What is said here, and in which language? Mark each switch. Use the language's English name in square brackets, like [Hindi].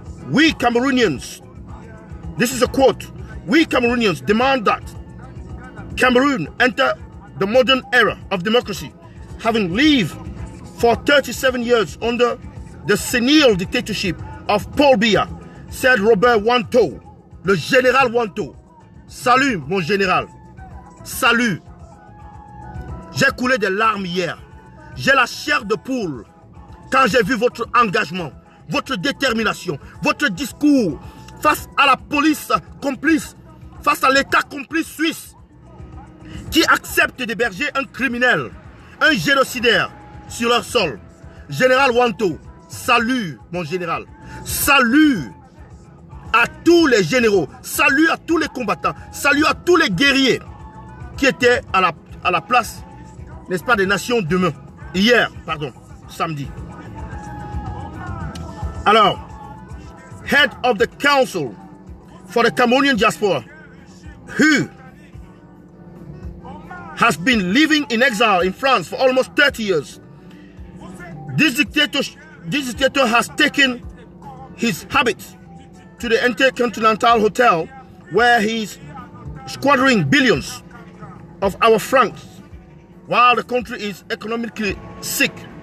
[English] We Cameroonians, this is a quote, we Cameroonians demand that Cameroon enter the modern era of democracy, having lived for 37 years under the senile dictatorship of Paul Biya, said Robert Wanto, [French] le général Wanto. Salut mon général, salut. J'ai coulé des larmes hier. J'ai la chair de poule quand j'ai vu votre engagement, votre détermination, votre discours face à la police complice, face à l'État complice suisse qui accepte d'héberger un criminel, un génocidaire sur leur sol. Général Wanto, salut mon général. Salut à tous les généraux, salut à tous les combattants, salut à tous les guerriers qui étaient à la place, n'est-ce pas, des Nations demain. Hier, pardon, samedi. [English] Alors, head of the council for the Cameroonian diaspora, who has been living in exile in France for almost 30 years. This dictator has taken his habits to the Intercontinental Hotel, where he's squandering billions of our francs while the country is economically sick.